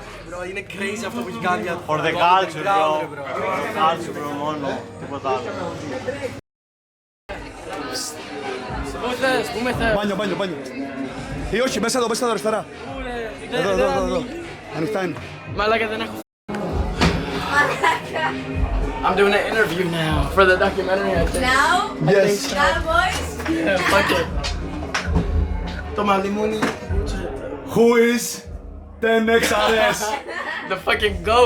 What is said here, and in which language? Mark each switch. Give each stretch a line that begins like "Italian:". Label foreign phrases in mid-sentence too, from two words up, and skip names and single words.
Greek: Bro, είναι crazy αυτό που έχει κάνει.
English: For the culture, bro. For the culture, bro,
Greek: μόνο. Τίποτα άλλο. Πού θες, πού με θες. Μπάνιο. Ή όχι, μέσα εδώ αριστερά. Εδώ. Ανοιχτά είναι. Μαλάκα δεν έχω.
English: I'm doing an interview now for the documentary, I think. Now? Yes. Now, boys? Yeah, fuck it. Toma limoni. Who is 10XRS? The fucking goat.